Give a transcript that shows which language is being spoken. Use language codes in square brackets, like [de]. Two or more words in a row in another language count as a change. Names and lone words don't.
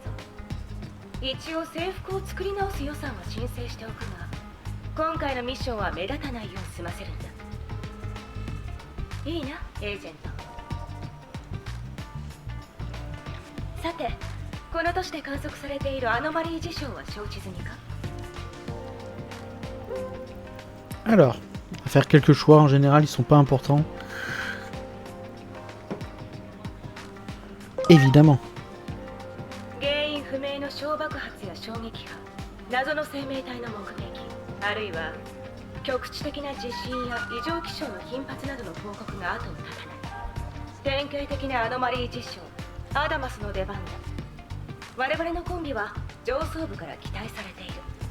[ja] 一応制服を作り直す予算は申請しておくが、今回のミッションは目立たないよう済ませるんだ。いいな、エージェント。さて、この都市で観測されているアノマリー事象は承知済みか？ [fr] Alors, on va faire quelques choix, en général ils sont pas importants. Évidemment. [ja] 原因不明の小爆発や衝撃波、謎の生命体の目撃、あるいは局地的な地震や異常気象の頻発などの報告が後を絶たない。典型的なアノマリー事象、アダマスの出番だ。我々のコンビは上層部から期待されている。